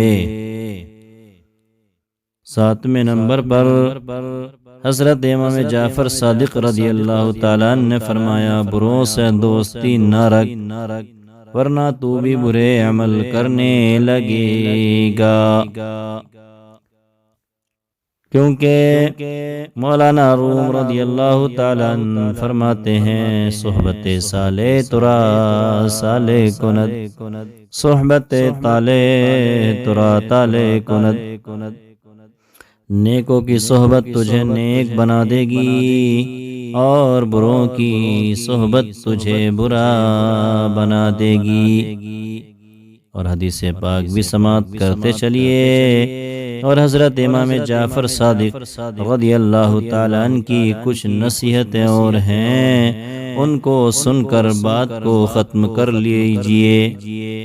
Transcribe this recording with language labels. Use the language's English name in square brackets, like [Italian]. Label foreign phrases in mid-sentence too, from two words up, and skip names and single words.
[Urdu] ساتویں نمبر پر حضرت امام جعفر صادق [Arabic] رضی اللہ تعالیٰ عنہ [Urdu] نے فرمایا، بروں سے دوستی نہ رکھ ورنہ تو بھی برے عمل کرنے لگے گا۔ کیونکہ مولانا روم [Arabic] رضی اللہ تعالیٰ عنہ [Urdu] فرماتے ہیں، [Persian] صحبت صالح ترا صالح کند، صحبت طالح ترا طالح کند۔ [Urdu] نیکوں کی صحبت تجھے نیک بنا دے گی اور بروں کی صحبت تجھے برا بنا دے گی۔ اور حدیث پاک بھی سماعت کرتے چلیے۔ اور حضرت امام جعفر صادق [Arabic] رضی اللہ تعالیٰ عنہ [Urdu] کی کچھ نصیحتیں اور ہیں، ان کو سن کر بات کو ختم کر لیجئے۔